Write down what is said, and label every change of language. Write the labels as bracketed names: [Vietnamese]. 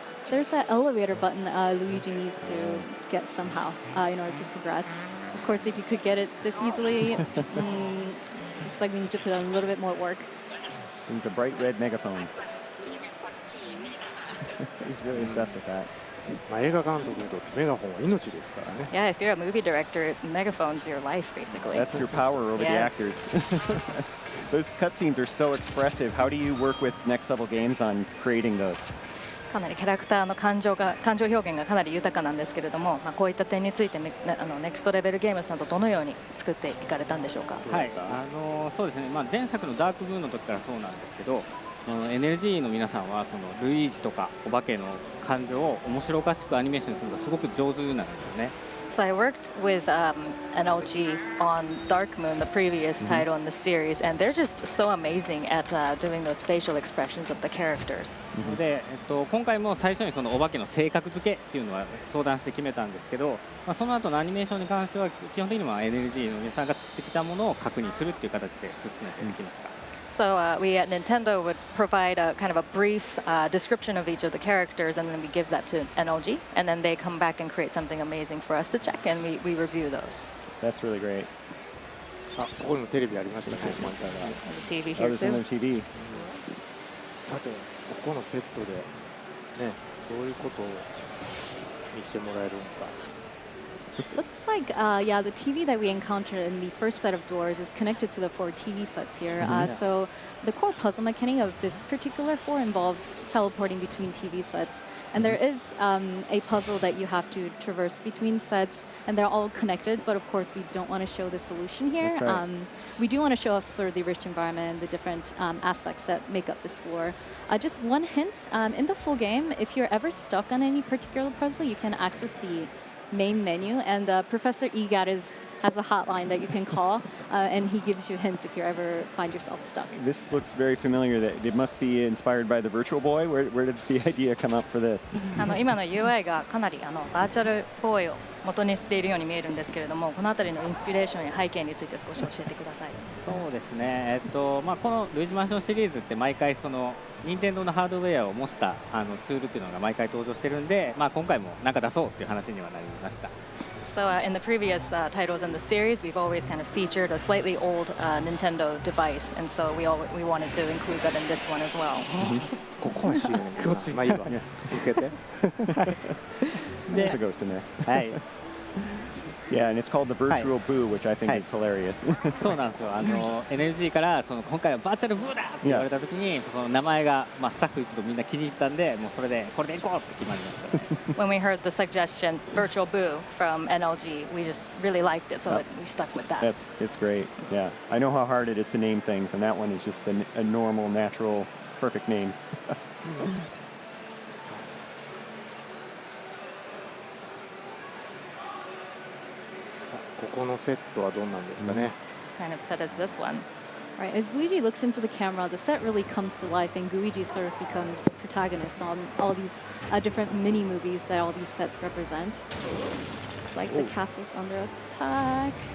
[English] There's that elevator button Luigi needs to get somehow in order to progress. Of course, if you could get it this easily, looks like we need to put in a little bit more work. He's a bright red megaphone. He's really obsessed with that. [Japanese] まあ、映画監督にとってメガホンは命ですからね。 [English] Yeah, if you're a movie director, megaphone's your life, basically. That's your power over the Yes. actors. Those cutscenes are so expressive. How do you work with Next Level Games on creating those? [Japanese] かなりキャラクターの感情表現がかなり豊かなんですけれども、まあ、こういった点についてネクストレベルゲームズさんとどのように作っていかれたんでしょうか。はい、そうですね、まあ、前作のダークブーンの時からそうなんですけど、NLG の皆さんはそのルイージとかお化けの感情を面白おかしくアニメーションするのがすごく上手なんですよね。 [English] So I worked with NLG on Dark Moon, the previous title in the series, and they're just so amazing at doing those facial expressions of the characters. [Japanese] で、今回も最初にそのお化けの性格付けっていうのは相談して決めたんですけど、まあ、その後のアニメーションに関しては基本的には NLG の皆さんが作ってきたものを確認するっていう形で進めてきました。 [English] So we at Nintendo would provide a kind of a brief description of each of the characters, and then we give that to NLG, and then they come back and create something amazing for us to check, and we review those. That's really great. [Japanese] あ、ここにもテレビありましたね、モニターが。 [English] The TV here there's another too. TV. [Japanese] さて、ここのセットで、ね、どういうことを見せてもらえるのか。 [English] Looks like, yeah, the TV that we encountered in the first set of doors is connected to the 4 TV sets here. So the core puzzle mechanic of this particular 4 involves teleporting between TV sets. And there is a puzzle that you have to traverse between sets, and they're all connected. But of course, we don't want to show the solution here. That's right. We do want to show off sort of the rich environment, the different aspects that make up this floor. Just one hint, in the full game, if you're ever stuck on any particular puzzle, you can access the main menu, and Professor Egat has a hotline that you can call, and he gives you hints if you ever find yourself stuck. This looks very familiar. That it must be inspired by the Virtual Boy. Where did the idea come up for this? [Japanese] 今の UI がかなりバーチャルボーイを元にしているように見えるんですけれども、このあたりのインスピレーションや背景について少し教えてください。そうですね、まあ、このルイージマンションシリーズって毎回その任天堂のハードウェアを模したツールっていうのが毎回登場してるんで、まあ、今回も何か出そうっていう話にはなりました。 [English] So in the previous titles in the series, we've always kind of featured a slightly old Nintendo device, and so we wanted to include that in this one as well. [Japanese] ここは CM まあいいわ。続けて。 [English] There's a ghost in there. [Japanese] はい、 [English] Yeah, and it's called the Virtual Boo, which I think Hi. is hilarious. [Japanese] そうなんですよ。 NLG からその今回はバーチャルブーだって言われた時に、その名前がまあスタッフ一同みんな気に入ったんで、もうそれでこれでいこうって決まりましたね。 [English] When we heard the suggestion, Virtual Boo from NLG, we just really liked it, so we stuck with that. It's great. Yeah, I know how hard it is to name things, and that one is just a normal, natural, perfect name. [Japanese] さあ、ここのセットはどんなんですかね。 [English] Kind of set as this one. Right, as Luigi looks into the camera, the set really comes to life, and Luigi sort of becomes the protagonist on all these different mini movies that all these sets represent. Looks like the castle's under attack.